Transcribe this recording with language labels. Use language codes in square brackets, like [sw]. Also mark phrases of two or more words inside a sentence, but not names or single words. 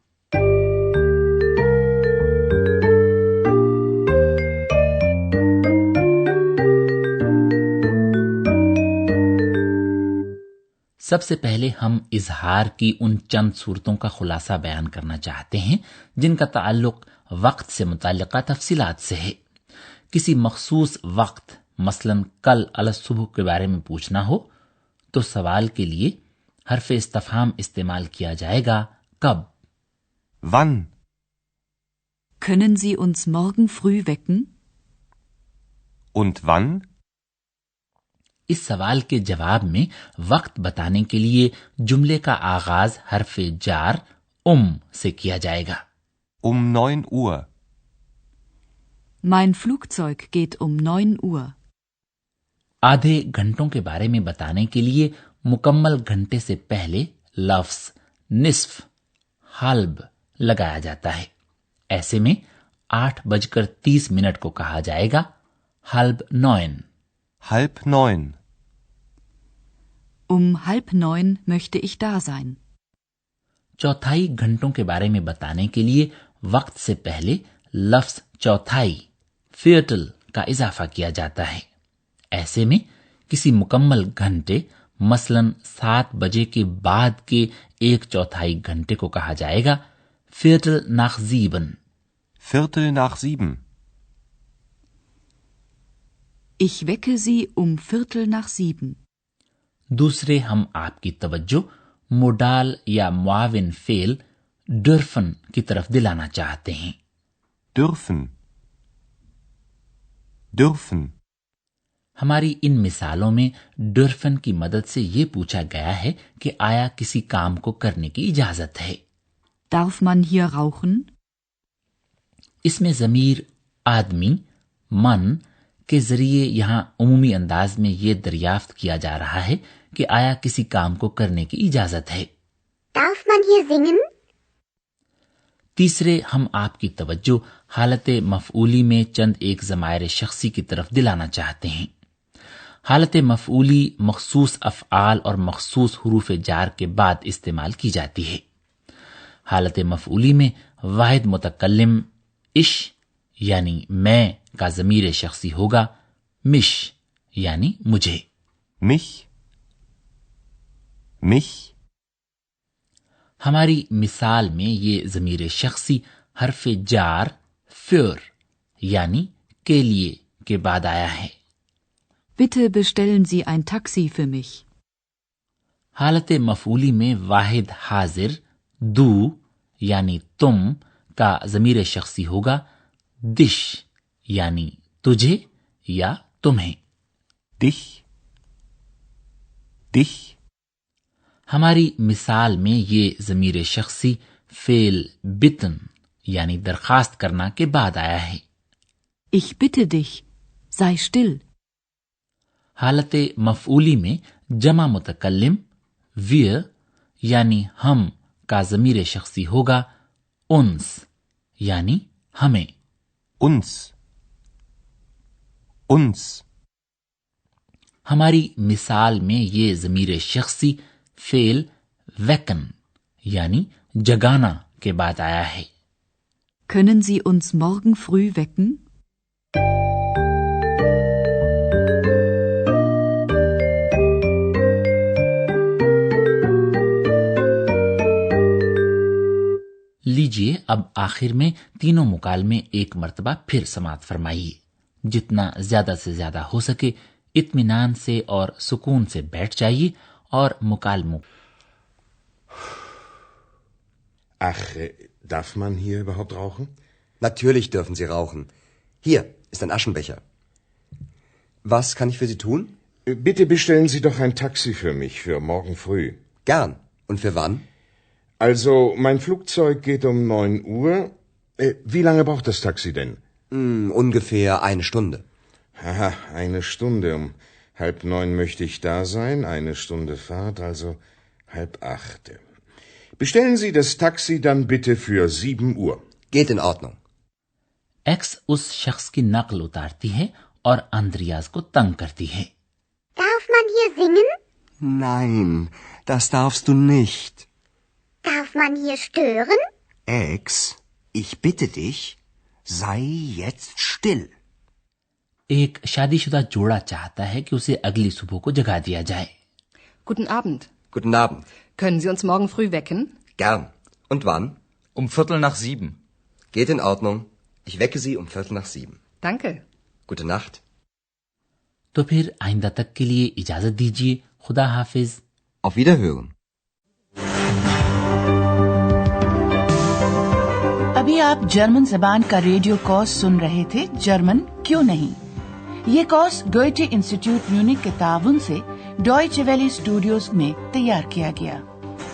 [ur] سب سے پہلے ہم اظہار کی ان چند صورتوں کا خلاصہ بیان کرنا چاہتے ہیں جن کا تعلق وقت سے متعلقہ تفصیلات سے ہے. کسی مخصوص وقت مثلاً کل ال صبح کے بارے میں پوچھنا ہو تو سوال کے لیے حرف استفہام استعمال کیا جائے گا کب. [de] Wann? Können Sie uns morgen früh wecken? Und wann? [ur] اس سوال کے جواب میں وقت بتانے کے لیے جملے کا آغاز حرف جار سے کیا جائے گا. [de] Um 9 Uhr. Mein Flugzeug geht um 9 Uhr. [ur] آدھے گھنٹوں کے بارے میں بتانے کے لیے مکمل گھنٹے سے پہلے لفظ نصف हल्ब لگایا جاتا ہے। ایسے میں 8:30 کو کہا جائے گا हल्ब 9। [de] Halb 9. Um 8:30 möchte ich da sein. [ur] چوتھائی گھنٹوں کے بارے میں بتانے کے لیے وقت سے پہلے لفظ چوتھائی फियटल کا اضافہ کیا جاتا ہے। ایسے میں کسی مکمل گھنٹے مثلاً 7 بجے کے بعد کے 1/4 گھنٹے کو کہا جائے گا [de] Viertel nach [ur] 7। [de] Viertel nach 7. Ich wecke Sie um 6:45. [ur] دوسرے ہم آپ کی توجہ मोडाल یا معاون فعل डुर्फन کی طرف دلانا چاہتے ہیں। [de] Dürfen. Dürfen. [ur] ہماری ان مثالوں میں डुर्फन کی مدد سے یہ پوچھا گیا ہے کہ آیا کسی کام کو کرنے کی اجازت ہے। [de] Darf man hier rauchen? [ur] اس میں ضمیر آدمی मन کے ذریعے یہاں عمومی انداز میں یہ دریافت کیا جا رہا ہے کہ آیا کسی کام کو کرنے کی اجازت ہے। [de] Darf man hier singen? [ur] تیسرے ہم آپ کی توجہ حالت مفعولی میں چند ایک ضمائر شخصی کی طرف دلانا چاہتے ہیں. حالت مفعولی مخصوص افعال اور مخصوص حروف جار کے بعد استعمال کی جاتی ہے. حالت مفعولی میں واحد متکلم इश یعنی میں کا ضمیر شخصی ہوگا मिश یعنی مجھے। [de] mich, mich। [ur] ہماری مثال میں یہ ضمیر شخصی حرف جار für یعنی کے لیے کے بعد آیا ہے. [de] Bitte bestellen Sie ein Taxi für mich. [ur] حالت مفعولی میں واحد حاضر दू یعنی تم کا ضمیر شخصی ہوگا दिश یعنی تجھے یا تمہیں। [de] dich, dich। [ur] ہماری مثال میں یہ ضمیر شخصی فعل बितन یعنی درخواست کرنا کے بعد آیا ہے। [de] Ich bitte dich, sei still. [ur] حالت مفعولی میں جمع متکلم wir یعنی ہم کا ضمیر شخصی ہوگا उन्स یعنی ہمیں। [de] uns, uns। [ur] ہماری مثال میں یہ ضمیر شخصی فعل वेकन یعنی جگانا کے بعد آیا ہے। [de] Können Sie uns morgen früh wecken? [ur] لیجیے اب آخر میں تینوں مکالمے ایک مرتبہ پھر سماعت فرمائیے. جتنا زیادہ سے زیادہ ہو سکے اطمینان سے اور سکون سے بیٹھ جائیے اور مکالموں. [de] Ach, darf man hier überhaupt rauchen? Natürlich dürfen Sie rauchen. Hier ist ein Aschenbecher. Was kann ich für Sie tun? Bitte bestellen Sie doch ein Taxi für mich für morgen früh. Gern. Und für wann? Also, mein Flugzeug geht um 9 Uhr. Wie lange braucht das Taxi denn? Ungefähr eine Stunde. Haha, eine Stunde. Um 7:30 möchte ich da sein. Eine Stunde Fahrt, also 7:30. Bestellen Sie das Taxi dann bitte für 7 Uhr. Geht in Ordnung. [ur] एक्स اس شخص کی نقل اتارتی ہے اور अंद्रियास کو تنگ کرتی ہے। [de] Darf man hier singen? Nein, das darfst du nicht. Darf man hier stören? Ex, ich bitte dich, sei jetzt still. [ur] ایک شادی شدہ جوڑا چاہتا ہے کہ اسے اگلی صبح کو جگا دیا جائے. [de] Guten Abend. Guten Abend. Können Sie uns morgen früh wecken? Gern. Und wann? Um 6:45. Geht in Ordnung. Ich wecke Sie um 6:45. Danke. Gute Nacht. [ur] تو پھر آئندہ تک کے لیے اجازت دیجیے. خدا حافظ. [de] Auf Wiederhören. [ur] ابھی آپ جرمن زبان کا ریڈیو کورس سن رہے تھے جرمن کیوں نہیں. یہ کورس गोएटे इंस्टीट्यूट म्यूनिख کے تعاون سے डॉयचे वेले اسٹوڈیوز میں تیار کیا گیا।